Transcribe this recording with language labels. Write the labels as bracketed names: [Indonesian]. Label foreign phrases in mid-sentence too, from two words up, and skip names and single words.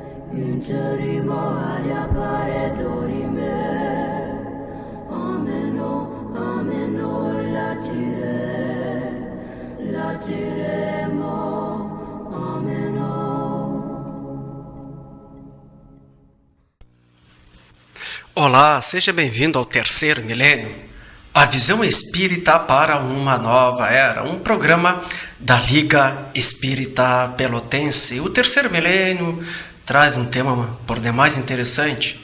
[Portuguese] Intrimo ad appare dorime, ameno, ameno, latiremo, ameno. Olá, seja bem-vindo ao Terceiro Milênio, a visão espírita para uma nova era, um programa da Liga Espírita Pelotense. O Terceiro Milênio traz um tema por demais interessante.